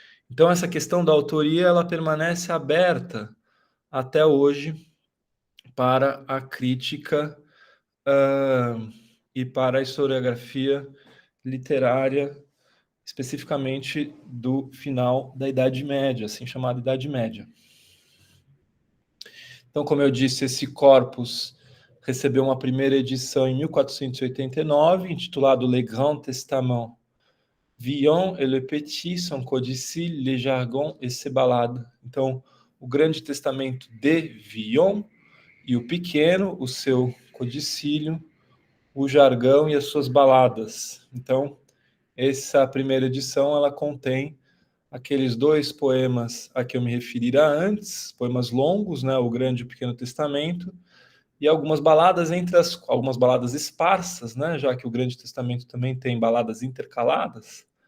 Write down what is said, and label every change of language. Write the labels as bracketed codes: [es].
[pt] Então, essa questão da autoria ela permanece aberta até hoje para a crítica e para a historiografia literária, especificamente do final da Idade Média, assim chamada Idade Média. Então, como eu disse, esse corpus recebeu uma primeira edição em 1489, intitulado Le Grand Testament. [fr] Villon et le Petit, son codicille, les jargons et ses ballades. [pt] Então, o Grande Testamento de Villon e o Pequeno, o seu codicílio, o jargão e as suas baladas. Então, essa primeira edição, ela contém aqueles dois poemas a que eu me referi antes, poemas longos, né, o Grande e o Pequeno Testamento, e algumas baladas algumas baladas esparsas, né, já que o Grande Testamento também tem baladas intercaladas.